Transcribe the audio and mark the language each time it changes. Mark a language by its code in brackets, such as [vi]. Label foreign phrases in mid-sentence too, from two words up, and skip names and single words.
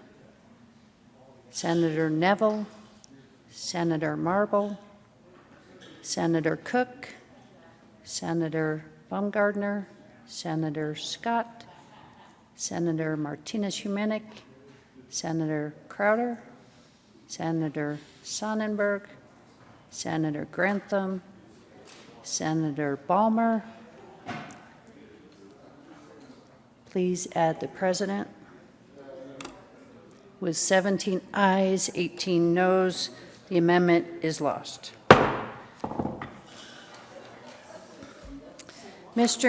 [en] Senator Neville, Senator Marble, Senator Cook, Senator Baumgardner, Senator Scott, Senator Martinez-Humanic, Senator Crowder, Senator Sonnenberg, Senator Grantham, Senator Balmer. Please add the President. With 17 ayes, 18 noes, the amendment is lost. Mr.